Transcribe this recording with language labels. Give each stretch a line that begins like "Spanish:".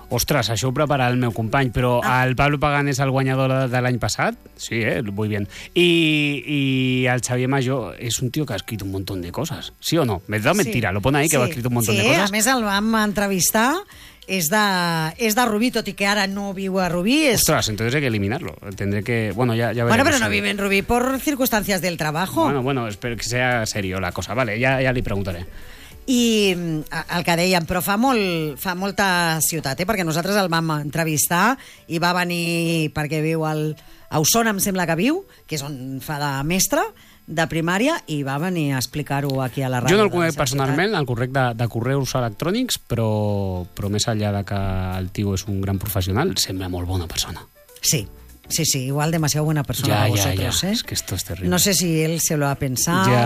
Catalan: Ostres, això ho prepara el meu company, però el Pablo Pagán és el guanyador de l'any passat?
Spanish: Sí, muy bien.
Catalan: I el Xavier Major és un tio que ha escrit un munt de coses, sí o no?
Spanish: Me da mentira, sí. Lo pone ahí, sí.
Catalan: Que ha escrit un munt de coses. Sí, a més el vam entrevistar, és de Rubí, tot i que ara no viu a Rubí. És...
Spanish: Ostres, entonces hay que eliminarlo. Tendré que... Bueno, ya veremos. Bueno, pero no vive en Rubí por circunstancias del trabajo. Bueno, espero que sea serio la cosa.
Catalan: Vale, ya li preguntaré. I el que dèiem, però fa molta ciutat, perquè nosaltres el vam entrevistar i va venir perquè viu a Osona, em sembla que viu, que és on fa de mestre de primària, i va venir a explicar-ho aquí a la ràdio. Jo no el conec personalment, el correc de correus electrònics, però més enllà de que el tio és un gran professional, sembla molt bona persona. Sí.
Spanish: Sí, sí, igual demasiado buena persona a vosotros, ya. ¿Eh? Es que esto es terrible. No sé si él se lo ha pensado.